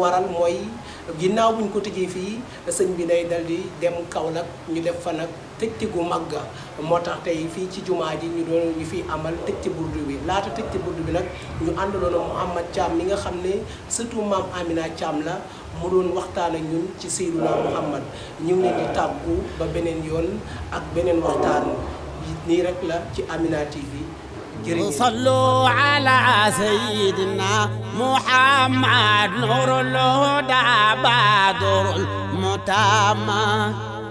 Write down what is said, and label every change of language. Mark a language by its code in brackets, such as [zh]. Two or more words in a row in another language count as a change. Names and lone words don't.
[wo] waral mooy ginnaaw buñ ko tëjee fii sëñ bi day dal di dem Kaolack ñu def fa nag tëjti gu màgga moo tax tey fii ci jumaa ji ñu doon ñu fi amal tëjti burdu bi laata tëjti burdu bi nag ñu àndaloon Mouhamed Thiam mi nga xam ne surtout maam Amina Thiam la mu doon waxtaan ak ñun ci Seydina Mouhamed ñu ngi leen di tàggu ba beneen yoon ak beneen waxtaan nii rek la ci Amina TV. [ar] صلوا على سيدنا محمد نور الهدى بدر المتامى